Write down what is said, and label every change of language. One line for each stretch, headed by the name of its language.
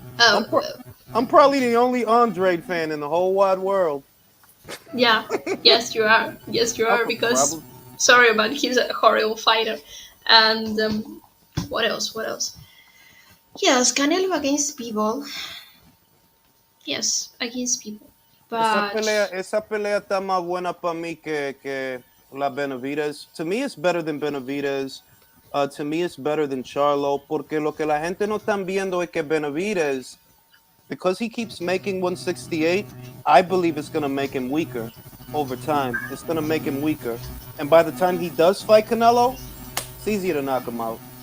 English: I'm probably the only Andrade fan in the whole wide world. Yeah. Yes, you are. Yes, you are. Because sorry, but he's a horrible fighter. And what else? What else? Yes, Canelo against Bivol. Yes, against people. But
Spanish: esa pelea está más buena para mí que la Benavidez.
English: To me, it's better than Benavidez. To me, it's better than Charlo.
Spanish: Porque lo que la gente no están viendo es que
English: Benavidez, because he keeps making 168, I believe it's going to make him weaker over time. It's going to make him weaker. And by the time he does fight Canelo, it's easier to knock him out.